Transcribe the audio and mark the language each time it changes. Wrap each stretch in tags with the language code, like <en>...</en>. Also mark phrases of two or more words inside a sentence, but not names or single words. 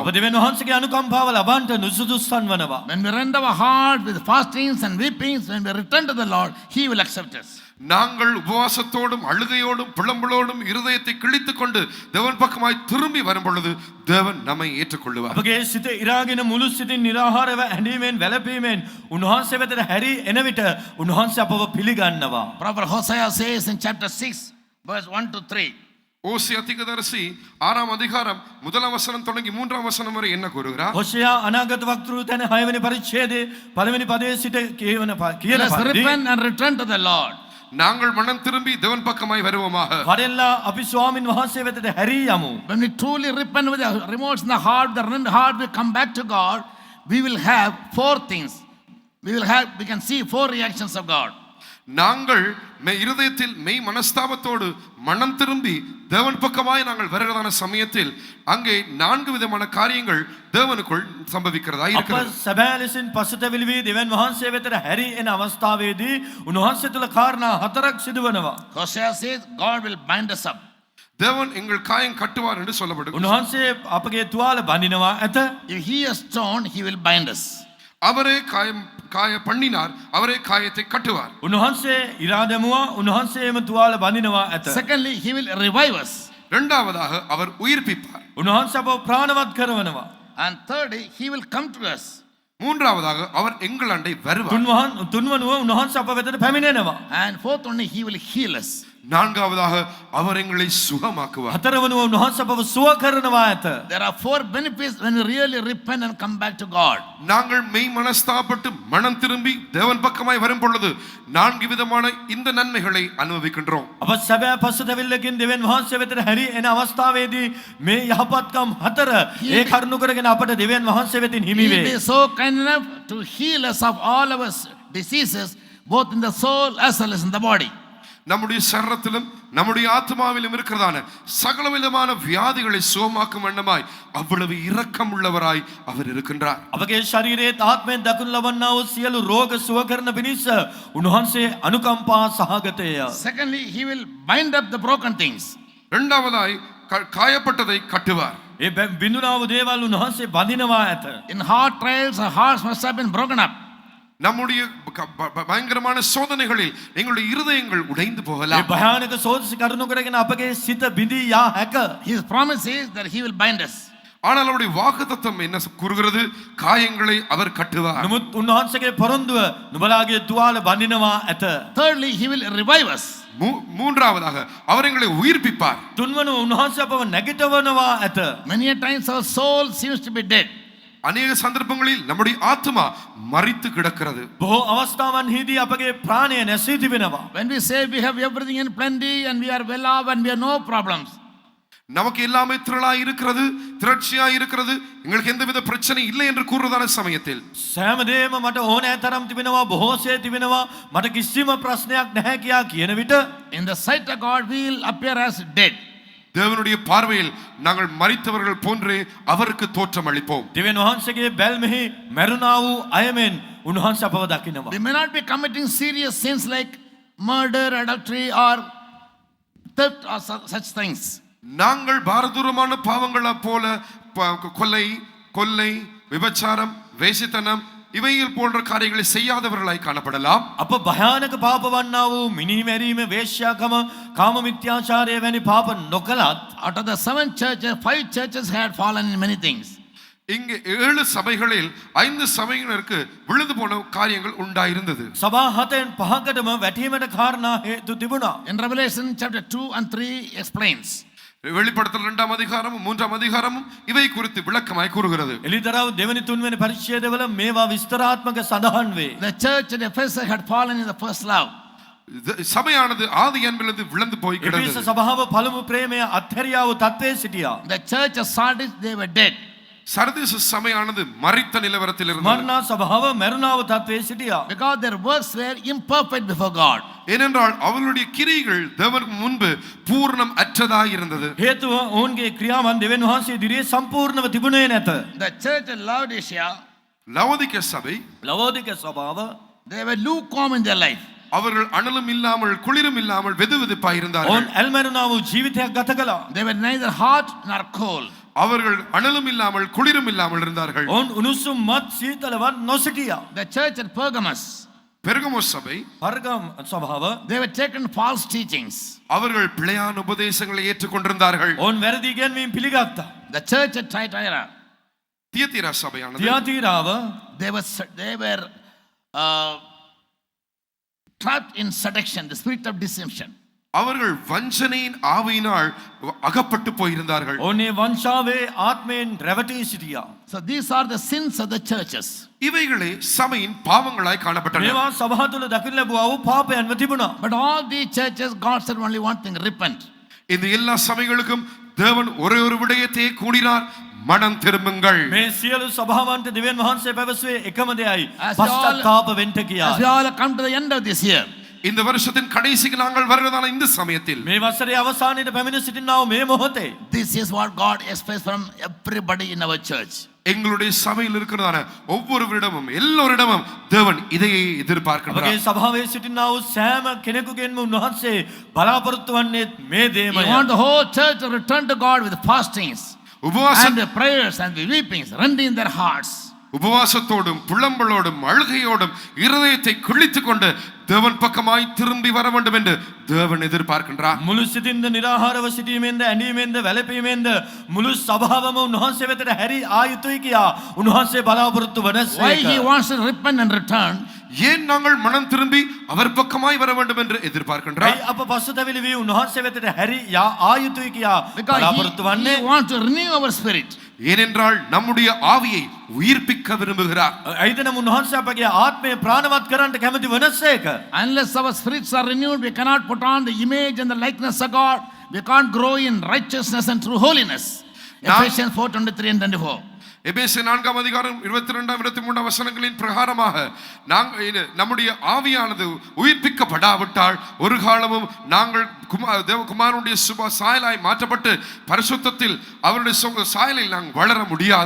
<si>ඔබ දෙවියන් වහන්සේගේ අනුකම්පාව ලබන්නට නුසුදුස්සන් වනවා.</si> <en>When we rend our heart with fastings and weepings, when we return to the Lord, he will accept us.</en> <ta>நாங்கள் உபவாசத்தோடும் அழுகையோடும் புலம்பலோடும் இருதயத்தை கிழித்துக் கொண்டு தேவன் பக்கமாய் திரும்பி வரும் பொழுது தேவன் நம்மை ஏற்றுக்கொள்ளுவார்.</ta> <si>අපගේ සිත ඉරාගෙන මුළු සිතින් නිරාහාරව ඇඬීමෙන් වැළපීමෙන් උන්වහන්සේ වෙතට හැරි එන විට උන්වහන්සේ අපව පිළිගන්නවා.</si> <en>Prophet Hosea says in chapter 6 verse 1 to 3.</en> <ta>ஓசியா தீர்க்கதரிசி 6ஆம் அதிகாரம் 1ஆம் வசனம் தொடங்கி 3ஆம் வசனம் வரை என்ன கூறுகிறார்?</ta> <si>හොෂයා අනාගත වක්තෘ තැන 6 වෙනි පරිච්ඡේදයේ පළවෙනි පදයේ සිට කියන</si> <en>Let us repent and return to the Lord.</en> <ta>நாங்கள் மனம் திரும்பி தேவன் பக்கமாய் வருவோமாக.</ta> <si>වරෙල්ලා අපි ස්වාමින් වහන්සේ වෙතට හැරී යමු.</si> <en>When we truly repent with the remorse in the heart, the rent heart, we come back to God, we will have four things. We can see four reactions of God.</en> <ta>நாங்கள் இருதயத்தில் மெய் மனஸ்தாபத்தோடு மனம் திரும்பி தேவன் பக்கமாய் நாங்கள் வருகிறதான சமயத்தில் அங்கே 4 விதமான காரியங்கள் தேவனுக்குள் சம்பவிக்கிறதா இருக்கிறது.</ta> <si>අප සැබෑ ලෙසින් පසුතැවිලි වී දෙවියන් වහන්සේ වෙතට හැරී එන අවස්ථාවේදී උන්වහන්සේ තුල කාරණා 4ක් සිදුවනවා.</si> <en>Hosea says God will bind us up.</en> <ta>தேவன் எங்கள் காயம் கட்டுவார் என்று சொல்லப்படுகிறது.</ta> <si>උන්වහන්සේ අපගේ තුවාල බඳිනවා ඇත.</si> <en>If he is stone, he will bind us.</en> <ta>அவரே காய பண்ணினார், அவரே காயத்தை கட்டுவார்.</ta> <si>උන්වහන්සේ ඉරා දැමුවා, උන්වහන්සේම තුවාල බඳිනවා ඇත.</si> <en>Secondly, he will revive us.</en> <ta>இரண்டாவதாக அவர் உயிர்ப்பிப்பார்.</ta> <si>උන්වහන්සේ අපව ප්‍රාණවත් කරවනවා.</si> <en>And thirdly, he will come to us.</en> <ta>மூன்றாவதாக அவர் எங்கள் அண்டை வருவார்.</ta> <si>තුන්වනුව උන්වහන්සේ අප වෙතට පැමිණෙනවා.</si> <en>And fourth only, he will heal us.</en> <ta>நான்காவதாக அவர் எங்களை சுகமாக்குவார்.</ta> <si>හතරවනුව උන්වහන්සේ අපව සුව කරනවා ඇත.</si> <en>There are four benefits when we really repent and come back to God.</en> <ta>நாங்கள் மெய் மனஸ்தாபப்பட்டு மனம் திரும்பி தேவன் பக்கமாய் வரும் பொழுது 4 விதமான இந்த நன்மைகளை அனுபவிக்கின்றோம்.</ta> <si>අප සැබෑ පසුතැවිල්ලකින් දෙවියන් වහන්සේ වෙතට හැරී එන අවස්ථාවේදී මේ යහපත්කම් 4 ඒ කරුණු කරගෙන අපට දෙවියන් වහන්සේ වෙතින් හිමි</si> <en>He</en> <si>වේ.</si> <en>will be so kind enough to heal us of all our diseases, both in the soul as well as in the body.</en> <ta>நம்முடைய சரீரத்திலும் நம்முடைய ஆத்மாவிலும் இருக்கிறதான சகலவிதமான வியாதிகளை சுகமாக்கும் வண்ணமாய் அவ்வளவு இரக்கம் உள்ளவராய் அவர் இருக்கின்றார்.</ta> <si>අපගේ ශරීරයේ ආත්මයෙන් දකුණු ලබන්නා වූ සියලු රෝග සුව කරන පිණිස උන්වහන්සේ අනුකම්පා සහගතය.</si> <en>Secondly, he will bind up the broken things.</en> <ta>இரண்டாவதாய் காயப்பட்டதை கட்டுவார்.</ta> <si>ඒ බිඳුනා වූ දේවල් උන්වහන්සේ බඳිනවා ඇත.</si> <en>In hard trials, our hearts must have been broken up.</en> <ta>நம்முடைய பயங்கரமான சோதனைகளில் எங்களுடைய இருதயங்கள் உடைந்து</ta> <si>ඒ</si> <ta>போகலாம்.</ta> <si>භයානක සෝදිසි කරුණු කරගෙන අපගේ සිත බිඳී යා හැක.</si> <en>His promise is that he will bind us.</en> <ta>ஆனால் அவருடைய வாக்குத்தத்தம் என்ன கூறுகிறது? காயங்களை அவர் கட்டுவார்.</ta> <si>නමුත් උන්වහන්සේගේ පොරොන්දුව නුඹලාගේ තුවාල බඳිනවා ඇත.</si> <en>Thirdly, he will revive us.</en> <ta>மூன்றாவதாக அவர் எங்களை உயிர்ப்பிப்பார்.</ta> <si>තුන්වන උන්වහන්සේ අපව නැගිටවනවා ඇත.</si> <en>Many a times our soul seems to be dead.</en> <ta>அநேக சந்தர்ப்பங்களில் நம்முடைய ஆத்மா மரித்து கிடக்கிறது.</ta> <si>බොහෝ අවස්ථාවන්හිදී අපගේ ප්‍රාණය නැසී තිබෙනවා.</si> <en>When we say we have everything in plenty and we are well off and we have no problems,</en> <ta>நமக்கு எல்லாமே திரளாய் இருக்கிறது, திரட்சியாய் இருக்கிறது, எங்களுக்கு எந்தவித பிரச்சனை இல்லை என்று கூறுவதான சமயத்தில்</ta> <si>සෑමදේම මට ඕනෑ තරම් තිබෙනවා, බොහෝසේ තිබෙනවා, මට කිසිම ප්‍රශ්නයක් නැහැ කියා කියන විට</si> <en>in the sight of God we will appear as dead.</en> <ta>தேவனுடைய பார்வையில் நாங்கள் மரித்தவர்கள் போன்றே அவருக்கு தோற்றம் அளிப்போம்.</ta> <si>දෙවියන් වහන්සේගේ බැල්මෙහි මැරුණා වූ අයමෙන් උන්වහන්සේ අපව දකිනවා.</si> <en>We may not be committing serious sins like murder, adultery or theft or such things.</en> <ta>நாங்கள் பாரதூரமான பாவங்களை போல கொலை, விபச்சாரம், வேசித்தனம் இவைகள் போன்ற காரியங்களை செய்யாதவர்களாய் காணப்படலாம்.</ta> <si>අප භයානක පාප වන්නා වූ මිනිමැරීම, වේශ්‍යාකම, කාම මිත්‍යාචාරය වැනි පාප නොකලත්</si> <en>Out of the 7 churches, 5 churches had fallen in many things.</en> <ta>இங்கே 7 சபைகளில் 5 சபையினருக்கு விழுந்து போன காரியங்கள் உண்டாயிருந்தது.</ta> <si>සභා 7න් 5කටම වැටීමට කාරණා හේතු තිබුණා.</si> <en>In Revelation chapter 2 and 3 explains.</en> <ta>வெளிப்படுத்தல் 2ஆம் அதிகாரமும் 3ஆம் அதிகாரமும் இவை குறித்து விளக்கமாய் கூறுகிறது.</ta> <si>එලිදරව් දෙවනි තුන්වෙනි පරිච්ඡේදවල මේවා විස්තරාත්මක සඳහන් වේ.</si> <en>The church at Ephesus had fallen in the first love.</en> <ta>சபையானது ஆதி அன்பிலிருந்து விழுந்து போய்</ta> <si>එපිස</si> <ta>கிடந்தது.</ta> <si>සභාව පළමු ප්‍රේමය අත්හැරියා වූ තත්ත්වයේ සිටියා.</si> <en>The church of Sardis, they were dead.</en> <ta>சர்தீஸ் சபையானது மரித்த நிலவரத்தில் இருந்தது.</ta> <si>මරණා සභාව මැරුණා වූ තත්ත්වයේ සිටියා.</si> <en>Because their works were imperfect before God.</en> <ta>ஏனென்றால் அவர்களுடைய கிரியைகள் தேவனுக்கு முன்பு பூர்ணம் அற்றதாய் இருந்தது.</ta> <si>හේතුව ඔවුන්ගේ ක්‍රියාවන් දෙවියන් වහන්සේ ඉදිරියේ සම්පූර්ණව තිබුණේ නැත.</si> <en>The church at Laodicea,</en> <ta>லவோதிக்கே சபை</ta> <si>ලවෝදික සභාව</si> <en>they were lukewarm in their life.</en> <ta>அவர்கள் அனலும் இல்லாமல் குளிரும் இல்லாமல் வெதுவெதுப்பாய் இருந்தார்கள்.</ta> <si>ඔවුන් ඇල්මැරුණා වූ ජීවිතයක් ගත කළා.</si> <en>They were neither hot nor cold.</en> <ta>அவர்கள் அனலும் இல்லாமல் குளிரும் இல்லாமல் இருந்தார்கள்.</ta> <si>ඔවුන් උණුසුම් මත් සීතලවත් නොසිටියා.</si> <en>The church at Pergamos,</en> <ta>பெர்கமோ சபை</ta> <si>පර්ගම් සභාව</si> <en>they were taken false teachings.</en> <ta>அவர்கள் பிழையான உபதேசங்களை ஏற்றுக்கொண்டிருந்தார்கள்.</ta> <si>ඔවුන් වැරදි ඉගැන්වීම් පිළිගත්තා.</si> <en>The church at Thyatira,</en> <ta>தியத்தீரா சபையானது</ta> <si>තියාතිරාව</si> <en>they were trapped in seduction, the spirit of deception.</en> <ta>அவர்கள் வஞ்சனையின் ஆவியினால் அகப்பட்டு போயிருந்தார்கள்.</ta> <si>ඔවුන් ඒ වංශාවේ ආත්මයෙන් රැවටී සිටියා.</si> <en>So these are the sins of the churches.</en> <ta>இவைகளே சபையின் பாவங்களாய் காணப்பட்டன.</ta> <si>මේවා සභාව තුළ දකින්න ලැබුවා වූ පාපයන්ව තිබුණා.</si> <en>But all these churches, God said only one thing: repent.</en> <ta>இந்த எல்லா சபைகளுக்கும் தேவன் ஒரே ஒரு விடயத்தை கூறினார், மனம் திரும்புங்கள்.</ta> <si>මේ සියලු සභාවන්ට දෙවියන් වහන්සේ පැවසුවේ එකම දෙයයි,</si> <en>As we all-</en> <si>පශ්චාත්තාප වෙන්න</si> <en>As we</en> <si>කියා.</si> <en>all come to the end of this year,</en> <ta>இந்த வருஷத்தின் கடைசிக்கு நாங்கள் வருவதான இந்த சமயத்தில்</ta> <si>මේ වසරේ අවසානයේ පැමිණ සිටිනා වූ මේ මොහොතේ</si> <en>this is what God expects from everybody in our church.</en> <ta>எங்களுடைய சபையில் இருக்கிறதான ஒவ்வொருவரிடமும் எல்லோரிடமும் தேவன் இதையே எதிர்பார்க்கிறார்.</ta> <si>අපගේ සභාවේ සිටිනා වූ සෑම කෙනෙකුගෙන්ම උන්වහන්සේ බලාපොරොත්තු වන්නේ මේ</si> <en>We</en> <si>දේමය.</si> <en>want the whole church to return to God with fastings</en> <ta>உபவாசம்</ta> <en>and the prayers and the weepings, rending their hearts.</en> <ta>உபவாசத்தோடும் புலம்பலோடும் அழுகையோடும் இருதயத்தை கிழித்துக் கொண்டு தேவன் பக்கமாய் திரும்பி வர வேண்டும் என்று தேவன் எதிர்பார்க்கின்றார்.</ta> <si>මුළු සිතින්ද නිරාහාරව සිටීමෙන්ද ඇඬීමෙන්ද වැළපීමෙන්ද මුළු සභාවම උන්වහන්සේ වෙතට හැරී ආයුතුයි කියා උන්වහන්සේ බලාපොරොත්තු</si> <en>Why</en> <si>වනසේක.</si> <en>he wants to repent and return?</en> <ta>ஏன் நாங்கள் மனம் திரும்பி அவர் பக்கமாய் வர வேண்டும் என்று எதிர்பார்க்கின்றார்?</ta> <si>ඇයි අප පසුතැවිලි වී උන්වහන්සේ වෙතට හැරී යා ආයුතුයි කියා</si> <en>Because</en> <si>බලාපොරොත්තු වන්නේ?</si> <en>he wants to renew our spirit.</en> <ta>ஏனென்றால் நம்முடைய ஆவியை உயிர்ப்பிக்க விரும்புகிறார்.</ta> <si>ඇයිද නම් උන්වහන්සේ අපගේ ආත්මය ප්‍රාණවත් කරන්නට කැමති වනසේක.</si> <en>Unless our spirits are renewed, we cannot put on the image and the likeness of God. We can't grow in righteousness and true holiness. Now- Ephesians 4:23 and 24.</en> <ta>எபேசியர் 4ஆம் அதிகாரம் 22ஆம் 23ஆம் வசனங்களின் பிரகாரமாக நம்முடைய ஆவியானது உயிர்ப்பிக்கப்படாவிட்டால் ஒரு காலமும் நாங்கள் தேவகுமாரனுடைய சுப சாயலாய் மாற்றப்பட்டு பரிசுத்தத்தில் அவருடைய சாயலில் நாங்கள் வளர முடியாது.</ta>